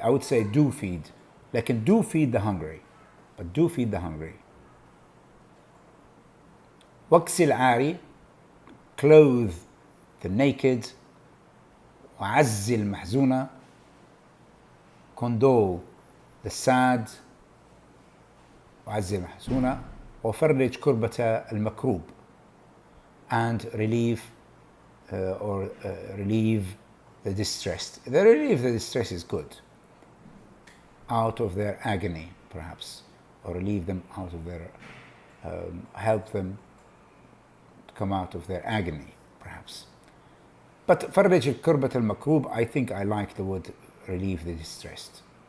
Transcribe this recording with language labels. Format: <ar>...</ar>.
<en>I would say do feed, لكن do feed the hungry, but do feed the hungry.</en> <ar>واكس العاري,</ar> <en>clothe the naked.</en> <ar>وعز المحزونة,</ar> <en>condole the sad.</en> <ar>وعز المحزونة, وفرج كربة المكروب,</ar> <en>and relieve the distressed. Relieve the distress is good, out of their agony perhaps, or relieve them out of their, help them to come out of their agony perhaps. But</en> <ar>فرج كربة المكروب,</ar> <en>I think I like the word relieve the distressed.</en>